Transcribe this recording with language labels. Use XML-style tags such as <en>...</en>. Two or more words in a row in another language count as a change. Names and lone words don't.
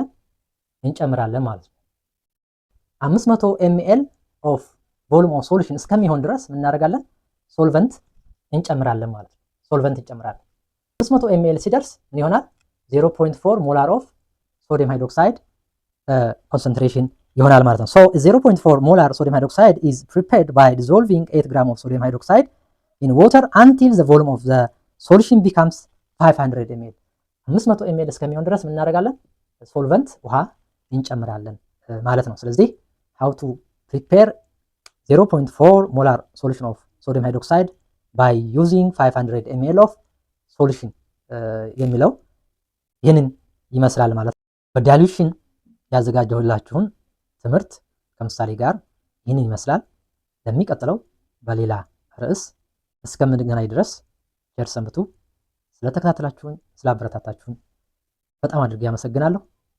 <am>እንጨምራለን ማለት ነው።</am> <en>500 ml of volume of solution</en> <am>እስከሚሆን ድረስ ምን እናደርጋለን? ሶልቨንት እንጨምራለን ማለት ነው። ሶልቨንት እንጨምራለን። 500 ml ሲደርስ ምን ይሆናል?</am> <en>0.4 molar of sodium hydroxide concentration</en> <am>ይሆናል ማለት ነው።</am> <en>So 0.4 molar sodium hydroxide is prepared by dissolving 8 gram of sodium hydroxide in water until the volume of the solution becomes 500 ml</en> <am>500 ml እስከሚሆን ድረስ ምን እናደርጋለን? ሶልቨንት ውሃ እንጨምራለን ማለት ነው። ስለዚህ</am> <en>how to prepare 0.4 molar solution of sodium hydroxide by using 500 ml of solution</en> <am>የሚለው ይህንን ይመስላል ማለት ነው። በዲያሉሽን ያዘጋጀሁላችሁን ትምህርት ከምሳሌ ጋር ይህንን ይመስላል። ለሚቀጥለው በሌላ ርዕስ እስከምንገናኝ ድረስ ቸር ሰንብቱ። ስለተከታተላችሁኝ፣ ስላበረታታችሁኝ በጣም አድርጌ አመሰግናለሁ።</am>